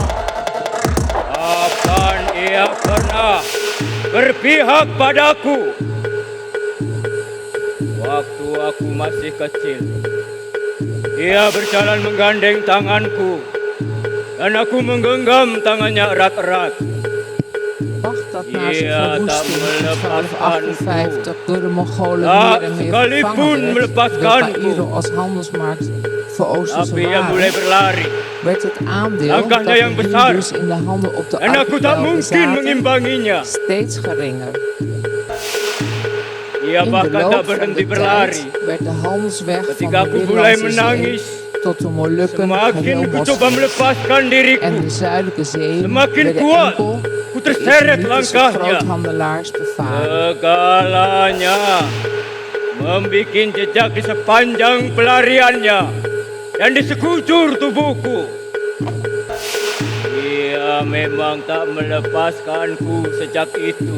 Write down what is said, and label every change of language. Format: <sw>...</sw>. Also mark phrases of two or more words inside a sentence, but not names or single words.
<id>Kapan ia pernah berpihak padaku? Waktu aku masih kecil, ia berjalan menggandeng tanganku dan aku menggenggam tangannya erat-erat.</id> <nl>Bagdad na zijn verwoesting in 1258 door de Mongolen meer en meer vervangen werd door Caïro als handelsmarkt voor Oosterse waren, werd het aandeel dat de Hindoes in de handel op de archipel bezaten steeds geringer.</nl> <id>Ia</id> <nl>In de</nl> <id>bahkan tak</id> <nl>loop van</nl> <id>berhenti</id> <nl>de</nl> <id>berlari.</id> <nl>tijd werd de handelsweg van</nl> <id>Ketika</id> <nl>de</nl> <id>aku mulai</id> <nl>Middellandse</nl> <id>menangis,</id> <nl>Zee tot de Molukken</nl> <id>semakin</id> <nl>geheel</nl> <id>ku coba</id> <nl>moslims</nl> <id>melepaskan diriku,</id> <nl>en de Zuidelijke Zee</nl> <id>semakin</id> <nl>werden</nl> <id>kuat</id> <nl>enkel</nl> <id>ku terseret</id> <nl>Islamitische</nl> <id>langkahnya.</id> <nl>groothandelaars bevaren.</nl> <id>Segalanya membikin jejak di sepanjang pelariannya dan di sekujur tubuhku. Ia memang tak melepaskanku sejak itu.</id>